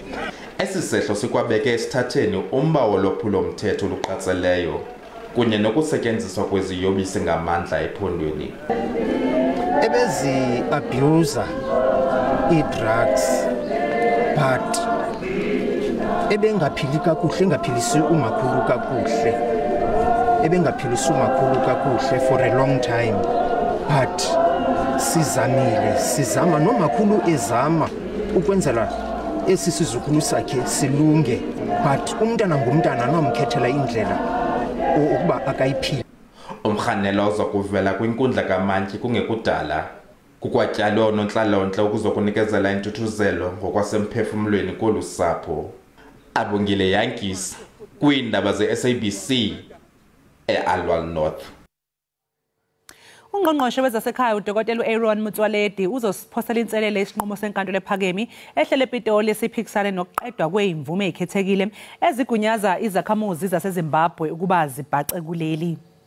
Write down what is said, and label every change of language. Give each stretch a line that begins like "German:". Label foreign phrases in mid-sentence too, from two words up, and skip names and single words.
Xhosa: Esi sehlo sikwabeke esithatheni umba wolwaphulo-mthetho oluqatseleyo kunye nokusetyenziswa kweziyobisi ngamandla ephondweni. Ebezi-abuser i-drugs but ebengaphili kakuhle, engaphilisi umakhulu kakuhle. Ebengaphilisi umakhulu kakuhle
English: for a long time.
Xhosa: But sizama nomakhulu ezama ukwenzela esi sizukulu sakhe silunge. But umntana ngumntana nomkhethela indlela ukuba akayiphile. Umrhanelwa uzokuvela kwinkundla kamantyi kungekudala. Kukwatyalwe oonontlalontle ukuzokunikezela intuthuzelo ngokwasemphefumlweni kolu sapho. Abongile Yankees kwiindaba ze-SABC e-Alwal North.
Zulu: Ungqongqoshe wezasekhaya uDokotela Aaron Motsoaledi uzosiphosela inselele isinqumo senkantolo ephakeme ehlele ePitoli esiphikisana nokuqedwa kwezimvume ezikhethekile ezigunyaza izakhamuzi zaseZimbabwe ukuba zibhace kuleli.